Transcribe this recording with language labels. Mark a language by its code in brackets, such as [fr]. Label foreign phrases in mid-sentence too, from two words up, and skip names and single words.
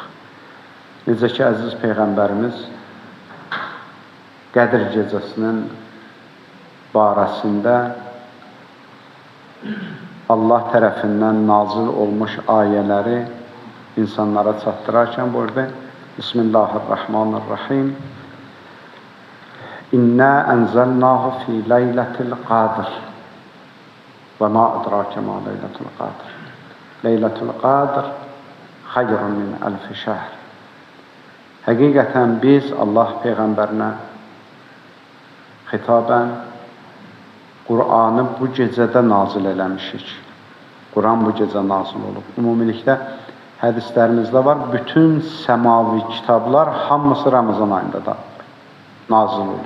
[az] Necə ki, əziz Peyğəmbərimiz Qədr gecəsinin barəsində Allah tərəfindən nazil olmuş ayələri insanlara çatdırarkən buyurdu: Bismillahirrahmanirrahim. [ar] إنا أنزلناه في ليلة القدر وما أدراك ما ليلة القدر. ليلة القدر خير من ألف شهر. [az] Həqiqətən biz Allah Peyğəmbərinə xitabən Qur'anı bu gecədə nazil eləmişik. Quran bu gecə nazil olub. Ümumilikdə hədislərimizdə var, bütün səmavi kitablar hamısı Ramazan ayında da nazil olub.